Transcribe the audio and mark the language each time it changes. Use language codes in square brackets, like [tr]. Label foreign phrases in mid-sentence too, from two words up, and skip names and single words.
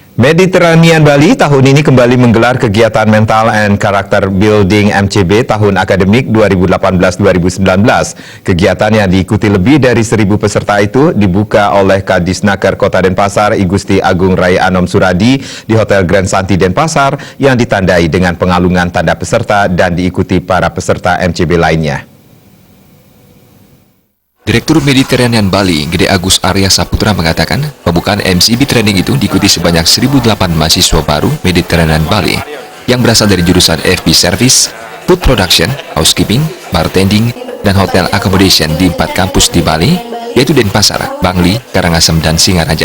[id] Mediterranean Bali tahun ini kembali menggelar kegiatan Mental and Character Building MCB tahun akademik 2018-2019. Kegiatan yang diikuti lebih dari 1.000 peserta itu dibuka oleh Kadisnaker Kota Denpasar I Gusti Agung Rai Anom Suradi di Hotel Grand Santi Denpasar yang ditandai dengan pengalungan tanda peserta dan diikuti para peserta MCB lainnya. Direktur Mediterranean Bali, Gede Agus Arya Saputra mengatakan, pembukaan MCB training itu diikuti sebanyak 1.008 mahasiswa baru Mediterranean Bali yang berasal dari jurusan FB Service, Food Production, Housekeeping, Bartending, dan Hotel Accommodation di 4 kampus di Bali, yaitu Denpasar, Bangli, Karangasem, dan Singaraja.